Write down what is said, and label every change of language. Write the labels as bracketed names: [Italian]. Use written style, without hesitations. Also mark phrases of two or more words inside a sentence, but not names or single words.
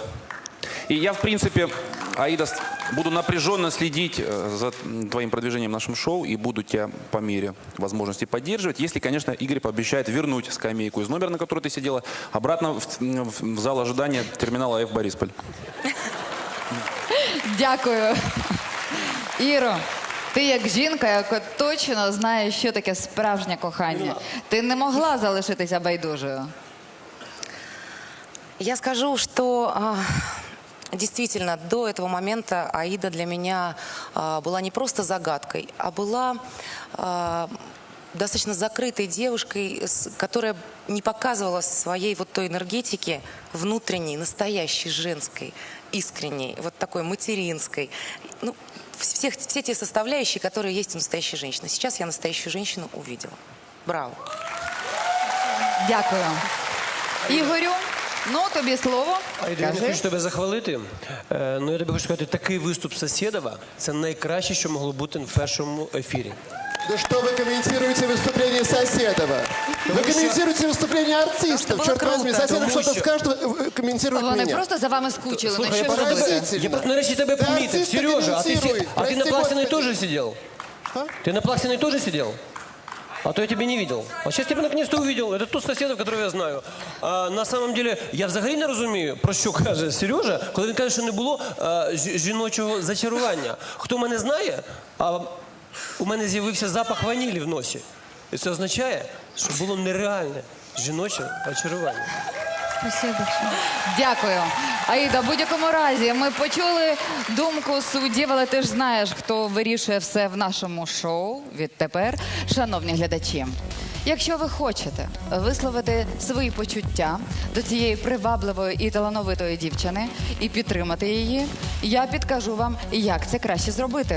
[Russian] И я, в принципе, Аида, буду напряженно следить за твоим продвижением в нашем шоу и буду тебя по мере возможности поддерживать, если, конечно, Игорь пообещает вернуть скамейку из номера, на которой ты сидела, обратно в зал ожидания терминала F Борисполь. [Ukrainian] Дякую. Іро, ти як жінка, яка точно знає, що таке справжнє кохання. Ти не могла залишитися байдужою. [Russian] Я скажу, что действительно до этого момента Аида для меня была не просто загадкой, а была достаточно закрытой девушкой, которая не показывала своей вот той энергетики внутренней, настоящей, женской, искренней, вот такой материнской. Ну, все те составляющие, которые есть у настоящей женщины. Сейчас я настоящую женщину увидела. Браво. [Ukrainian] Дякую. Ігорю, ну тобі слово. Айда, я не хочу тебе захвалити. Ну я тобі хочу сказати, такий виступ Соседова – це найкраще, що могло бути в першому ефірі. [Russian] Да что вы комментируете выступление Соседова? Вы комментируете выступление артистов, черт возьми. Соседов что-то скажет, комментирует [Ukrainian] Вони [Russian] меня. [Ukrainian] просто за вами скучили. Слухай, Ну, я що просто ви робите? [Russian] Поразительно. [Ukrainian] Я просто нарешті тебе [Russian] Да [Ukrainian] помітив. [Russian] артисты Сережа, а комментируй. ты на Прости, Плаксиной Господи. тоже сидел? А? Ты на Плаксиной тоже сидел? А то я тебя не видел. А сейчас тебя наконец-то увидел. Это тот сосед, которого я знаю. А на самом деле, [Ukrainian] я взагалі не розумію, про що каже Сережа, коли він каже, що не було жіночого зачарування. Хто мене знає, а у мене з'явився запах ванілі в носі. І це означає, що було нереальне жіноче очарування. [Russian] Спасибо большое. [Ukrainian] Дякую. Аїда, в будь-якому разі ми почули думку суддів, але ти ж знаєш, хто вирішує все в нашому шоу відтепер. Шановні глядачі, якщо ви хочете висловити свої почуття до цієї привабливої і талановитої дівчини і підтримати її, я підкажу вам, як це краще зробити.